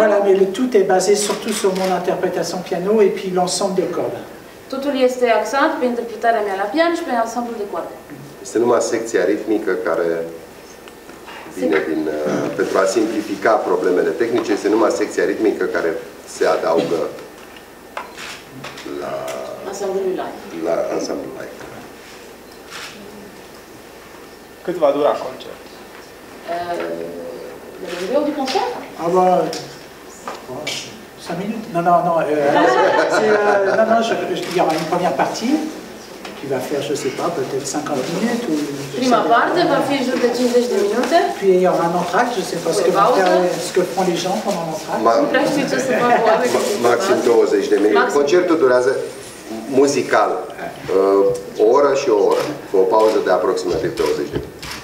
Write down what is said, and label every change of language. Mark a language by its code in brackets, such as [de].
[fr] Voilà, mais le tout est basé surtout sur mon interprétation piano et puis l'ensemble de cordes. [ro] Totul este axat pe interpretarea mea la pian și pe ansamblul de coarde. Este numai secția ritmică care vine pentru a simplifica problemele tehnice, este numai secția ritmică care se adaugă la ansamblul live. La ansamblul live. Cât va dura concertul? [fr] La longueur du concert? Ah bah, 5 minutes? Non, il y aura une première partie qui va faire, je sais pas, peut-être 50 minutes. [ro] Prima parte va fi în jur de 50 de minute. [fr] Puis il y aura un entracte, je sais pas ce que font les gens pendant l'entracte. [ro] Nu prea știu ce să fac oamenii. Maxim 20 de minute. Concertul durează muzical o oră și o oră, cu o pauză de aproximativ 20 de minute.